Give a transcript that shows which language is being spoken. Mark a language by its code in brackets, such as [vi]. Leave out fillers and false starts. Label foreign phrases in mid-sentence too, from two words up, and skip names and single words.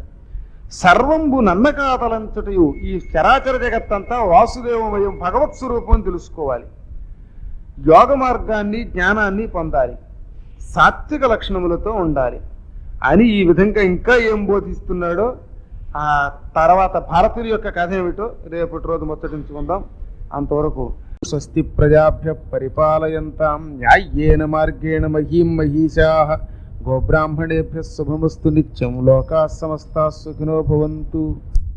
[te] సర్వంబు నన్నకాతలంచుటయు, ఈ చరాచర జగత్తంతా వాసుదేవమయం భగవత్ స్వరూపం తెలుసుకోవాలి. యోగ మార్గాన్ని, జ్ఞానాన్ని పొందాలి, సాత్విక లక్షణములతో ఉండాలి అని ఈ విధంగా ఇంకా ఏం బోధిస్తున్నాడో ఆ తర్వాత భారతీయుల యొక్క కథ ఏమిటో రేపటి రోజు ముచ్చటించుకుందాం. [sa] అంతవరకు స్వస్తి ప్రజాభ్య పరిపాలయంతాం న్యాయేన మార్గేణ మహీం మహీషాః గోబ్రాహ్మణేభ్యः శుభమస్తు నిత్యం. లోకాః సమస్తాః సుఖినో భవంతు.